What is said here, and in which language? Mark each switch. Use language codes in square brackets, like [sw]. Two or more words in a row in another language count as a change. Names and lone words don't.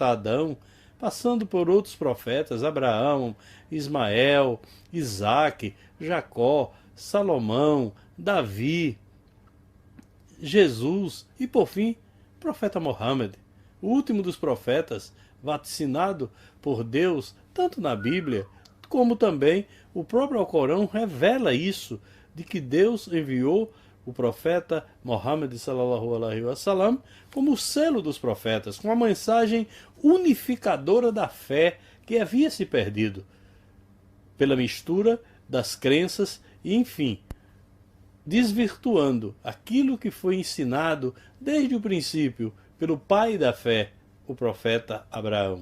[pt] Adão, passando por outros profetas, Abraão, Ismael, Isaque, Jacó, Salomão, Davi, Jesus e, por fim, o profeta Mohammed, o último dos profetas, vaticinado por Deus, tanto na Bíblia, como também o próprio Alcorão revela isso, de que Deus enviou o profeta Mohammed [ar] صلى الله عليه وسلم [pt] como o selo dos profetas, com a mensagem unificadora da fé que havia se perdido pela mistura das crenças e, enfim, desvirtuando aquilo que foi ensinado desde o princípio pelo pai da fé, o profeta Abraão.